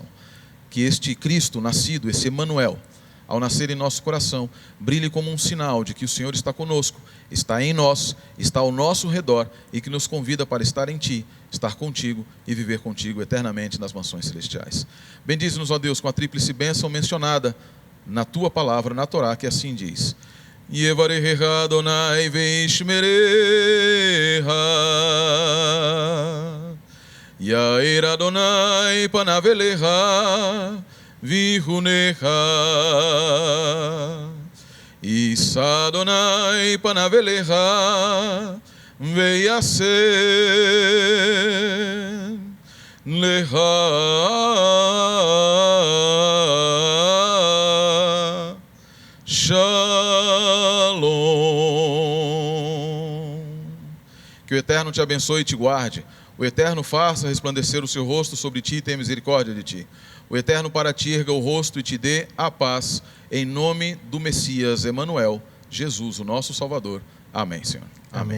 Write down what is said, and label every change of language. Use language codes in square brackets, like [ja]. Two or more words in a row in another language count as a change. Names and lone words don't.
[pt] Que este Cristo nascido, esse Emanuel, ao nascer em nosso coração, brilhe como um sinal de que o Senhor está conosco, está em nós, está ao nosso redor e que nos convida para estar em Ti, estar contigo e viver contigo eternamente nas mansões celestiais. Bendize-nos, ó Deus, com a tríplice bênção mencionada na Tua palavra, na Torá, que assim diz: [he] יברכך יהוה וישמרך, יאר יהוה פניו אליך ויחנך, ישא יהוה פניו אליך וישם לך שלום. [pt] Que o Eterno te abençoe e te guarde. O Eterno faça resplandecer o seu rosto sobre ti e tenha misericórdia de ti. O Eterno para ti erga o rosto e te dê a paz, em nome do Messias Emanuel, Jesus, o nosso Salvador. Amém, Senhor. Amém.